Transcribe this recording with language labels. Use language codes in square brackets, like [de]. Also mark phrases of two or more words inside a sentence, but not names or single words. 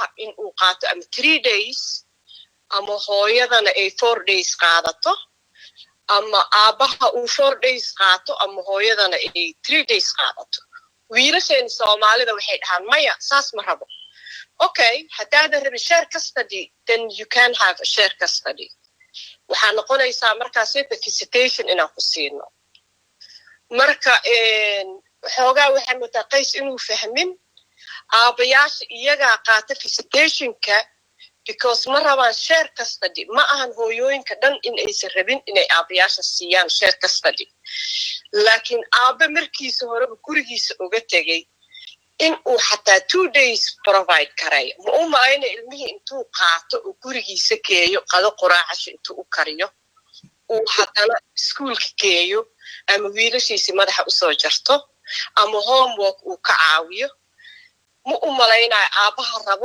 [so] in uu qaato ama 3 days ama hooyadana ay 4 days qaadato ama aabaha uu 4 days qaato ama hooyadana ay 3 days qaadato wiilasheen Soomaalida waxay dhahaan maya saas ma rabo okay hadaadan rabin [en] share custody then you can have a share custody [so] waxaa noqonaysaa markaas visitation inaan ku siino marka xoogaa waxaan mutaqays inuu fahmin aabayaasha iyaga qaata visitationka because ma rabaan [en] share custody [so] ma ahan hooyooyinka dhan in aysan rabin inay aabayaasha siiyaan [en] share custody [so] laakiin aaba markiisa hore gurigiisa uga tagay in uu xataa 2 days provide karayo ma u maayna ilmihii intuu qaato oo gurigiisa geeyo qado quraacasho intuu u kariyo uu haddana iskuulka geeyo ama wiilashiisi madaxa usoo jarto ama homework uu ka caawiyo ma u malaynayo aabaha rabo